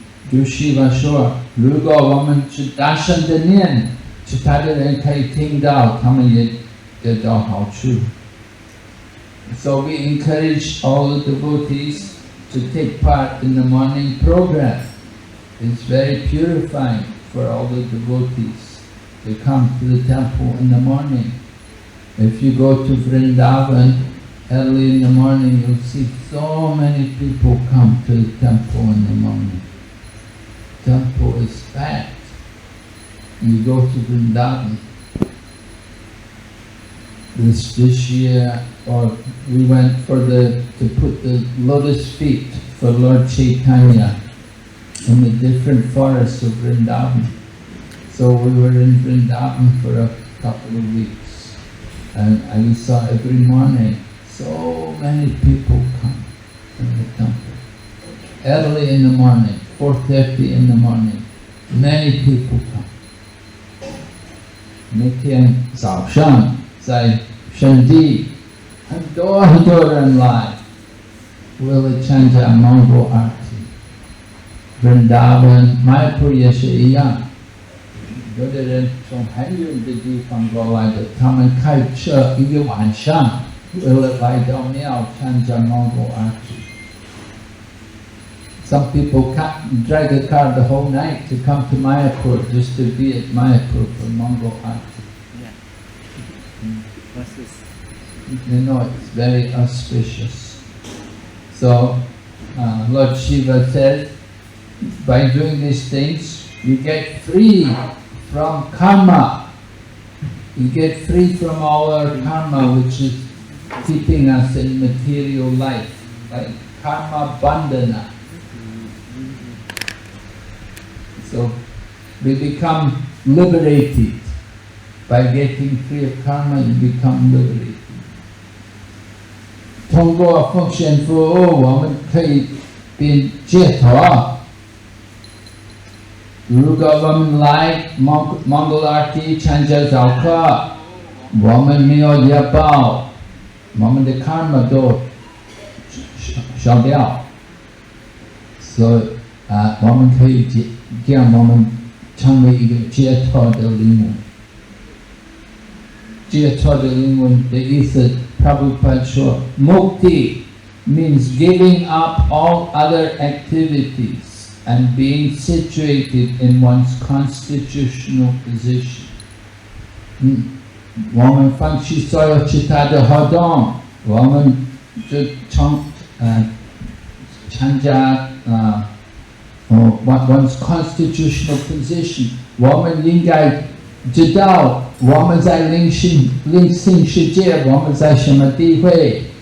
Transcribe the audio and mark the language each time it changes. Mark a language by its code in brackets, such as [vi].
[zh] 如 Shiva 说，如果我们是大声的念，其他的人可以听到，他们也得到好处。 [en] So we encourage all the devotees to take part in the morning program. It's very purifying for all the devotees. They come to the temple in the morning. If you go to Vrindavan early in the morning, you'll see so many people come to the temple in the morning. Temple is packed. You go to Vrindavan. This year, or we went to put the lotus feet for Lord Chaitanya in the different forests of Vrindavan. So we were in Vrindavan for a couple of weeks, and we saw every morning so many people come to the temple. Early in the morning, 4:30 in the morning, many people come. [zh] 那天早上在圣地，很多人来，为了参加蒙古阿提。 Vrindavan、Mayapur 也是一样，有的人从很远的地方过来的，他们开车一个晚上，为了来到庙参加蒙古阿提。 [en] Some people drag a car the whole night to come to Mayapur just to be at Mayapur for Mongol Aarti. Yeah. What's this? You know, it's very auspicious. So, Lord Shiva says, by doing these things, you get free from karma. You get free from all our karma, which is keeping us in material life, like karma bandhana. So we become liberated. By getting free of karma, you become liberated. [zh] 通过奉献服务，我们可以变解脱。如果我们来蒙古阿提参加早课，我们没有业报，我们的 karma 都消掉，所以我们可以让我们成为一个解脱的灵魂。解脱的灵魂的意思 [en] Prabhupada说 Mukti means giving up all other activities and being situated in one's constitutional position. [zh] 我们放弃所有其他的活动，我们就参加 [en] one's constitutional position. [zh] 我们应该知道我们在灵性世界，我们在什么地位？